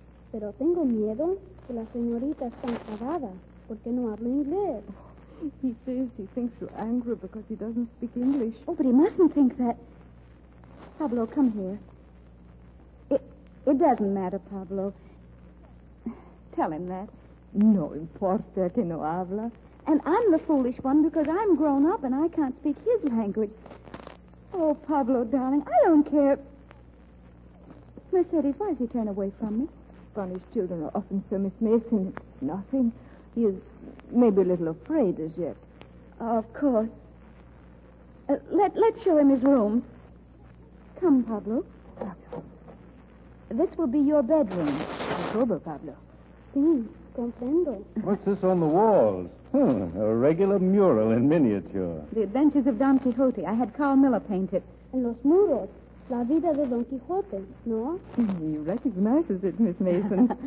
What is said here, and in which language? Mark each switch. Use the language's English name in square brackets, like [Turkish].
[Spanish] Pero tengo miedo que la señorita está enfadada porque no hablo inglés. [English] He says he thinks you're angry because he doesn't speak English. Oh, but he mustn't think that. Pablo, come here. It doesn't matter, Pablo. Tell him that. [Spanish] No importa que no habla. [English] And I'm the foolish one because I'm grown up and I can't speak his language. Oh, Pablo, darling, I don't care. Mercedes, why does he turn away from me? Spanish children are often so, Miss Mason. It's nothing. He is maybe a little afraid as yet. Of course. Let's show him his rooms. Come, Pablo. This will be your bedroom. Sober, Pablo. [Spanish] Sí, comprendo. [English] What's this on the walls? A regular mural in miniature. The Adventures of Don Quixote. I had Carl Miller paint it. [Spanish] En los muros, la vida de Don Quijote, ¿no? [English] He recognizes it, Miss Mason.